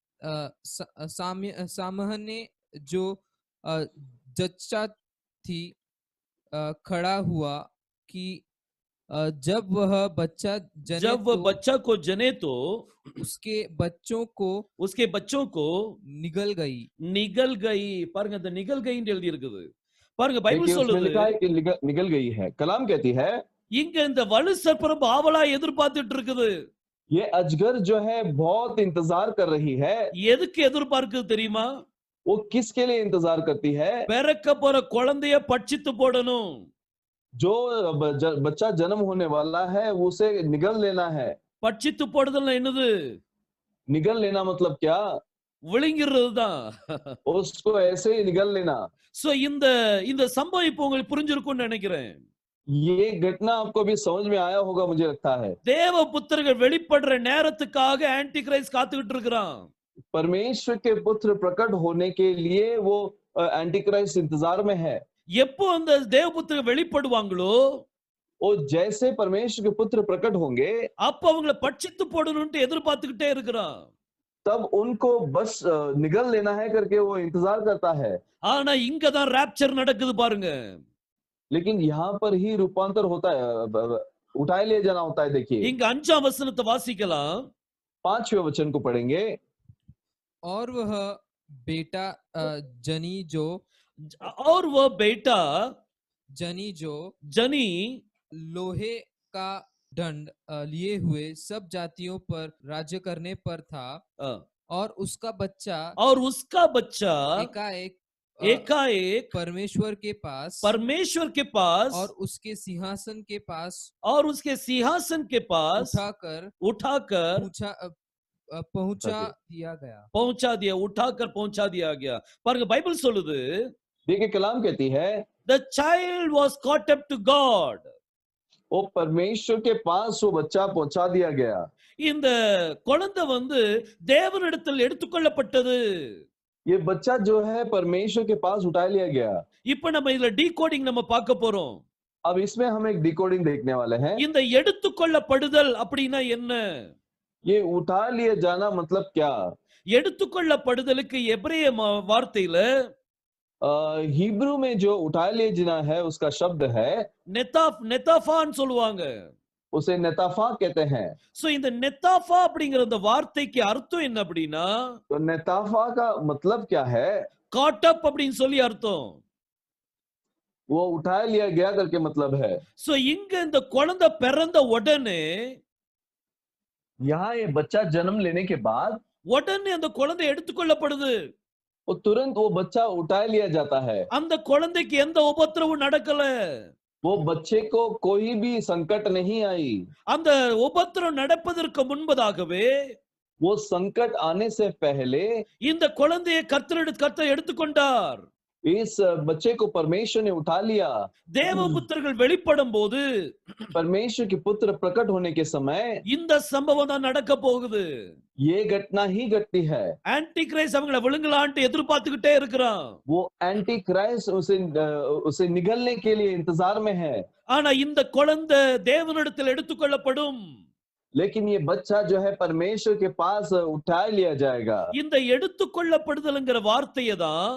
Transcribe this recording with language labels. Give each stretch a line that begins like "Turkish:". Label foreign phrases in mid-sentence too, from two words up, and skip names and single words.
Hindi: सामने जो जच्चा थी खड़ा हुआ कि जब वह बच्चा को जने तो उसके बच्चों को निगल गई
Tamil: பாருங்க அந்த நிகல் கைன்னு எழுதி இருக்குது. பாருங்க பைபிள் சொல்லுது
Hindi: लिखा है कि निगल गई है। कलाम कहती है
Tamil: இங்க இந்த வலு சர்ப்பம் ஆவலா எதிர்பார்த்துட்டு இருக்குது.
Hindi: ये अजगर जो है बहुत इंतजार कर रही है।
Tamil: எதுக்கு எதிர்பார்க்குது தெரியுமா?
Hindi: वो किसके लिए इंतजार करती है?
Tamil: பிறக்க போற குழந்தைய பட்சித்து போடணும்.
Hindi: जो बच्चा जन्म होने वाला है उसे निगल लेना है।
Tamil: பட்சித்து போடுதல்னா என்னது?
Hindi: निगल लेना मतलब क्या?
Tamil: விழுங்கிறதுதான்.
Hindi: उसको ऐसे ही निगल लेना।
Tamil: சோ இந்த சம்பவம் இப்போ உங்களுக்கு புரிஞ்சிருக்கும்னு நினைக்கிறேன்.
Hindi: ये घटना आपको भी समझ में आया होगा मुझे लगता है।
Tamil: தேவ புத்திரர்கள் வெளிப்படுற நேரத்துக்காக
English: anti Christ
Tamil: காத்துக்கிட்டு இருக்கான்.
Hindi: परमेश्वर के पुत्र प्रकट होने के लिए वो
English: anti Christ
Hindi: इंतजार में है।
Tamil: எப்போ அந்த தேவபுத்திரர்கள் வெளிப்படுவாங்களோ
Hindi: वो जैसे परमेश्वर के पुत्र प्रकट होंगे
Tamil: அப்ப அவங்களை பட்சித்து போடணும்னு எதிர்பார்த்துக்கிட்டே இருக்கிறான்.
Hindi: तब उनको बस निगल लेना है करके वो इंतजार करता है।
Tamil: ஆனா இங்க தான் ரैप्चर நடக்குது பாருங்க.
Hindi: लेकिन यहाँ पर ही रूपांतर होता है, उठाए ले जाना होता है। देखिए
Tamil: இங்க 5ஆம் वचनத்தை வாசிக்கலாம்.
Hindi: 5वें वचन को पढ़ेंगे। और वह बेटा जनी जनी लोहे का दंड लिए हुए सब जातियों पर राज्य करने पर था। और उसका बच्चा एकाएक एकाएक परमेश्वर के पास परमेश्वर के पास और उसके सिंहासन के पास और उसके सिंहासन के पास उठाकर उठाकर पहुंचा दिया गया। पहुंचा दिया, उठाकर पहुंचा दिया गया।
Tamil: பாருங்க பைபிள் சொல்லுது,
Hindi: देखिए कलाम कहती है
English: the child was caught up to God.
Hindi: वो परमेश्वर के पास वो बच्चा पहुंचा दिया गया।
Tamil: இந்த குழந்தை வந்து தேவனிடத்தில் எடுத்துக்கொள்ளப்பட்டது.
Hindi: ये बच्चा जो है परमेश्वर के पास उठा लिया गया।
Tamil: இப்ப நம்ம இதுல டீகோடிங் நம்ம பார்க்க போறோம்.
Hindi: अब इसमें हम एक डिकोडिंग देखने वाले हैं।
Tamil: இந்த எடுத்துக்கொள்ளப்படுதல் அப்படின்னா என்ன?
Hindi: ये उठा लिए जाना मतलब क्या?
Tamil: எடுத்துக்கொள்ளப்படுதலுக்கு எபிரேய வார்த்தையில
Hindi: हिब्रू में जो उठा लिए जाना है उसका शब्द है
Tamil: நெத்தாஃபான்னு சொல்லுவாங்க.
Hindi: उसे नेताफा कहते हैं।
Tamil: சோ இந்த நெத்தாஃபா அப்படிங்கிற அந்த வார்த்தைக்கு அர்த்தம் என்ன அப்படின்னா,
Hindi: तो नेताफा का मतलब क्या है?
English: caught up
Tamil: அப்படின்னு சொல்லி அர்த்தம்.
Hindi: वो उठा लिया गया करके मतलब है।
Tamil: சோ இங்க இந்த குழந்தை பிறந்த உடனே
Hindi: यहाँ ये बच्चा जन्म लेने के बाद
Tamil: உடனே அந்த குழந்தை எடுத்துக்கொள்ளப்படுது.
Hindi: वो तुरंत वो बच्चा उठा लिया जाता है।
Tamil: அந்த குழந்தைக்கு எந்த உபத்திரவும் நடக்கல.
Hindi: वो बच्चे को कोई भी संकट नहीं आई।
Tamil: அந்த உபத்திரம் நடப்பதற்கு முன்பதாகவே
Hindi: वो संकट आने से पहले
Tamil: இந்த குழந்தையை கர்த்தர் எடுத்துக்கொண்டார்.
Hindi: इस बच्चे को परमेश्वर ने उठा लिया।
Tamil: தேவபுத்திரர்கள் வெளிப்படும் போது
Hindi: परमेश्वर के पुत्र प्रकट होने के समय
Tamil: இந்த சம்பவம் தான் நடக்க போகுது.
Hindi: ये घटना ही घटती है।
English: anti Christ
Tamil: அவங்கள விழுங்கலான்ட்டு எதிர்பார்த்துக்கிட்டே இருக்கிறான்.
Hindi: वो
English: anti Christ
Hindi: उसे निगलने के लिए इंतजार में है।
Tamil: ஆனா இந்த குழந்தை தேவனிடத்தில் எடுத்துக்கொள்ளப்படும்.
Hindi: लेकिन ये बच्चा जो है परमेश्वर के पास उठा लिया जाएगा।
Tamil: இந்த எடுத்துக்கொள்ளப்படுதல்ங்கிற வார்த்தையை தான்